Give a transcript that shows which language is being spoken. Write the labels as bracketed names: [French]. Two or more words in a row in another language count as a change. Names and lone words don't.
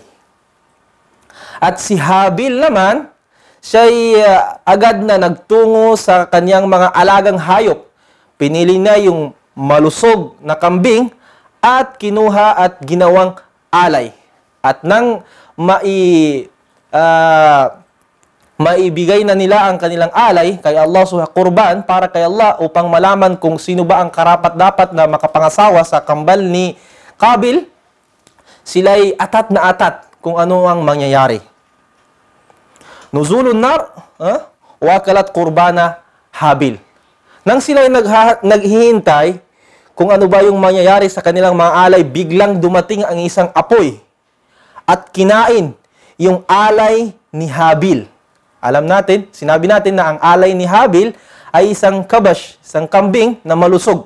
[Filipino] At si Habil naman, siya'y agad na nagtungo sa kanyang mga alagang hayop. Pinili niya yung malusog na kambing at kinuha at ginawang alay. At nang maibigay na nila ang kanilang alay kay [Arabic] الله سبحانه [Filipino] kurban para kay Allah upang malaman kung sino ba ang karapat-dapat na makapangasawa sa kambal ni Qabil, sila'y atat na atat kung ano ang mangyayari. [Arabic] نزول نار، وأكلت قربان هابيل. [Filipino] Nang sila'y naghihintay kung ano ba yung mangyayari sa kanilang mga alay, biglang dumating ang isang apoy at kinain yung alay ni Habil. Alam natin, sinabi natin na ang alay ni Habil ay isang kabash, isang kambing na malusog.